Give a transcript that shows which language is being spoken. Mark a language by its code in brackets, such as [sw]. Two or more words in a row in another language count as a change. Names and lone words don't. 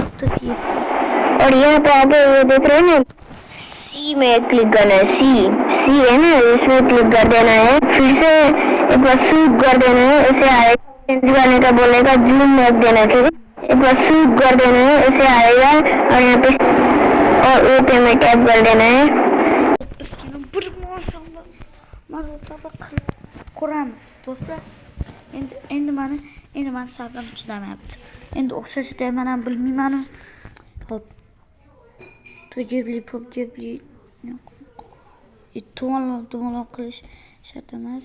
[hi] और यहाँ पे आगे ये देख रहे हैं ना, सी में क्लिक करना है। सी है ना, इसमें क्लिक कर देना है, फिर से एक बार स्वीप कर देना है, ऐसे आएगा। चेंज करने का बोलेगा, जूम रख देना, ठीक है। एक बार स्वीप कर देना है, ऐसे आएगा और यहाँ पे और ओके में टैप कर देना है। [uz] Kuramiz do'stlar. Endi mana sabrim chidamayapti. Endi o'xshashda men ham bilmayman. Hop. Tujibli to'g'anoq qilish shart emas.